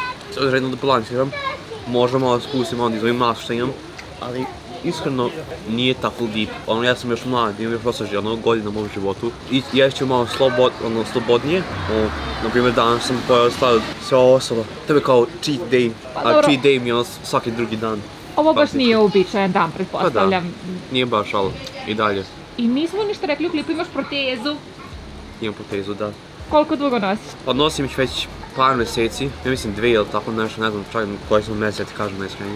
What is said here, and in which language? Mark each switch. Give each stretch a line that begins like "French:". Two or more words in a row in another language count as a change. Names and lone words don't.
Bosnian: Redno da balansiram, možda malo spustim, onda izvojim masu što imam, ali iskreno nije tako deep. Ono, ja sam još mlad, imam još dosta ono, godina u mom životu i ješću malo slobodnije. Na primjer, danas sam pojel sve ovo ostalo. To je kao
English: cheat day,
Bosnian: a
English: cheat day
Bosnian: mi je ono svaki drugi dan. Ovo baš nije uobičajen dan, pretpostavljam. Pa da, nije baš, ali i dalje. I nismo ništa rekli u klipu, imaš protezu. Imam protezu, da. Koliko dugo nosiš? Pa nosim ih već par mjeseci, ja mislim 2 ili tako nešto, ne znam čak koji sam mjesec, kažem najskrenije.